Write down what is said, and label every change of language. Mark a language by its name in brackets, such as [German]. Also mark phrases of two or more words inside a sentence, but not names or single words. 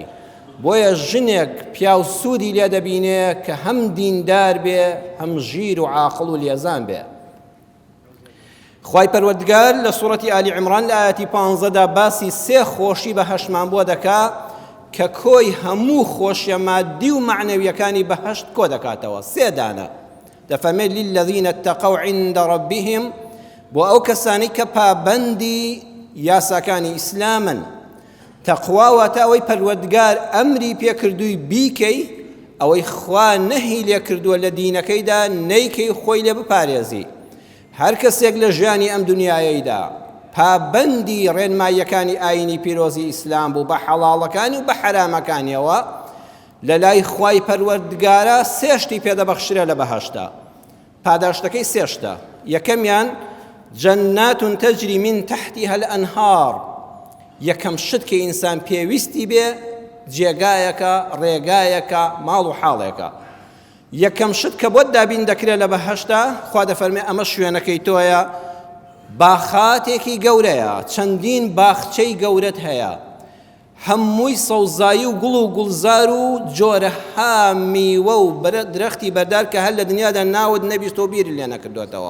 [Central Kurdish] بۆیە ژنێک پیاو سوودی لێ دەبینێ کە هەم دیندار بێ، هەم ژیر و عاقڵ و لێزان بێ. خوای پەروەردگار لە سوورەتی ئالی عیمران لە ئایەتی 15دا باسی سێ خۆشی بەهەشتمان بۆ دەکا کە کۆی هەموو خۆشیە مادی و معنەویەکانی بەهەشت کۆ دەکاتەوە. سێ دانە دەفەرمێت [Arabic] للذین اتقوا عند ربهم، [Central Kurdish] بۆ ئەو کەسانی کە پابەندی یاساکانی ئیسلامن. تەقوا واتە ئەوەی پەروەردگار ئەمری پێکردووی بیکەی، ئەوەی خوا نەهی لێ کردووە لە دینەکەیدا نەیکەی خۆی لێ بپارێزی. هەر کەسێک لە ژیانی ئەم دنیایەیدا پابەندی ڕێنماییەکانی ئاینی پیرۆزی ئیسلام بوو، بە حەڵاڵەکانی و بە حەرامەکانیەوە، لە لای خوای پەروەردگارە سێشتی پێدەبەخشرێ لە بەهەشتا. پاداشتەکەی سێشتە. [Arabic] یەکەمیان جەنات تەجری من تحتها الأنهار، [Central Kurdish] یەکەم شت کە ئینسان پێویستی بێ جێگایەکە، ڕێگایەکە، ماڵ و حاڵێکە. یەکەم شت کە بۆت دابین دەکرێت لە بەهەشتا، خوا دەفەرمێ ئەمە شوێنەکەی تۆیە، باخاتێکی گەورەیە، چەندین باخچەی گەورەت هەیە، هەمووی سەوزایی و گوڵ و گوڵزار و جۆرەها میوە و درەختی بەردار کە هەر لە دنیادا ناوت نەبیست و بیری لێ نەکردوێتەوە.